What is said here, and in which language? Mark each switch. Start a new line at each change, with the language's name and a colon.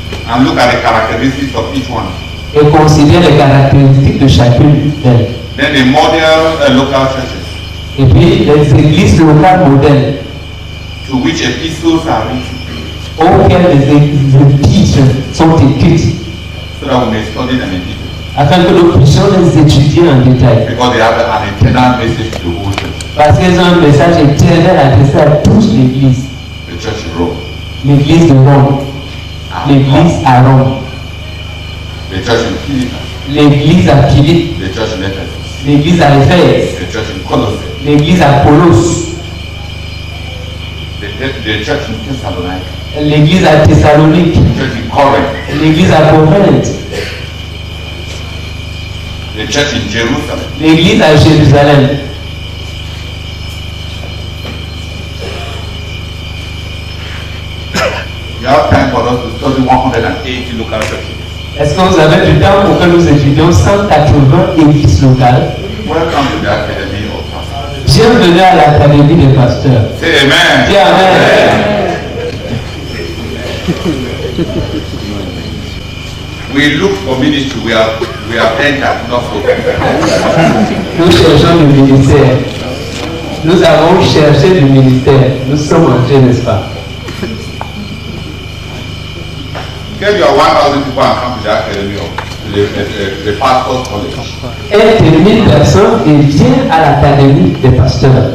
English: And look at the characteristics of each one.
French: Et considère les caractéristiques de chacune d'elles.
English: Then the model local churches
French: Et puis les églises locales modèles
English: to which epistles are written,
French: auxquelles les épîtres sont écrites,
English: so that we may study them in detail.
French: afin que nous puissions les étudier en détail.
English: Because they have an eternal message to the whole church.
French: Parce qu'ils ont un message éternel adressé à toute l'Église.
English: The church in Rome.
French: L'Église de Rome. L'Église à Rome.
English: The church in Philippi.
French: L'Église à Philippe.
English: The church in Ephesus.
French: L'église à Éphèse,
English: The church in Colossae.
French: l'église à Colosse,
English: The church in Thessalonica.
French: l'église à Thessalonique,
English: The church in Corinth.
French: l'église à Corinthe,
English: The church in Jerusalem.
French: l'église à Jérusalem.
English: You have time for us to study 180 local churches.
French: Est-ce que vous avez du temps pour que nous étudions 180 églises locales?
English: Welcome to the Academy of Pastors.
French: Bienvenue à l'Académie des pasteurs.
English: Say amen.
French: Dis amen.
English: We look for ministry. We have entered, not so.
French: Nous cherchons le ministère. Nous avons cherché le ministère. Nous sommes entrés, n'est-ce pas?
English: Get your 1,000 people and come to the Academy of the Pastors College.
French: Aide 1000 personnes et viens à l'Académie des pasteurs.